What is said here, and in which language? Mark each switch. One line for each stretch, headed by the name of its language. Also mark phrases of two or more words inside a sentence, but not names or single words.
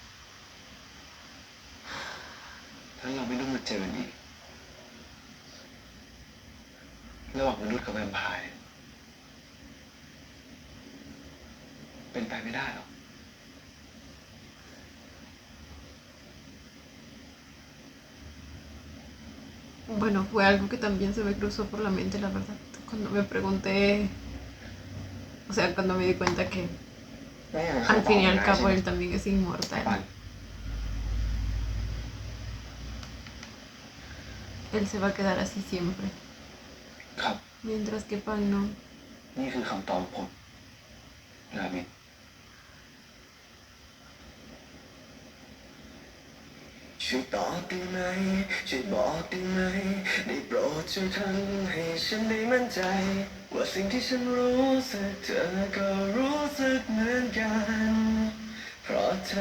Thai: แล้วเราไม่ต้องมาเจอกันอีกระหว่างมนุษย์กับแวมไพร์เป็นไปไม่ได้หรอก
Spanish: Bueno, fue algo que también se me cruzó por la mente, la verdad. Cuando me pregunté, o sea, cuando me di cuenta que
Thai: ไม่อยากจะ
Spanish: al
Thai: บ
Spanish: fin
Thai: อก
Spanish: y al
Thai: นาย
Spanish: cabo
Thai: ใช่ไหม
Spanish: él también es
Thai: ปัน
Spanish: inmortal. Él se va a quedar así siempre.
Thai: ครับ
Spanish: Mientras que Pan no.
Thai: นี่คือคำตอบของผมรามิน ช่วยตอบได้ไหมช่วยบอกได้ไหมได้โปรดช่วยทำให้ฉันได้มั่นใจ ว่าสิ่งที่ฉันรู้สึกเธอก็รู้สึกเหมือนกัน เพราะเธอ